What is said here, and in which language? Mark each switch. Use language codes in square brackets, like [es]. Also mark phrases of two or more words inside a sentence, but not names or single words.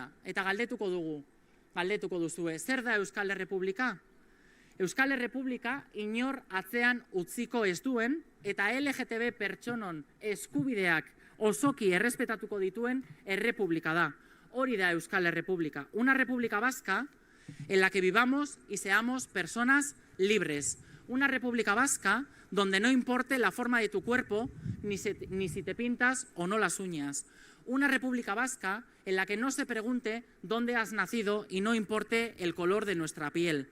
[eu] Eta galdetuko duzue, zer da Euskal Errepublika? Euskal Errepublika inor atzean utziko ez duen eta LGTB pertsonon eskubideak osoki errespetatuko dituen errepublika da. Hori da Euskal Errepublika. [es] Una república vasca en la que vivamos y seamos personas libres. Una república vasca donde no importe la forma de tu cuerpo ni si te pintas o no las uñas. Una república vasca en la que no se pregunte dónde has nacido y no importe el color de nuestra piel.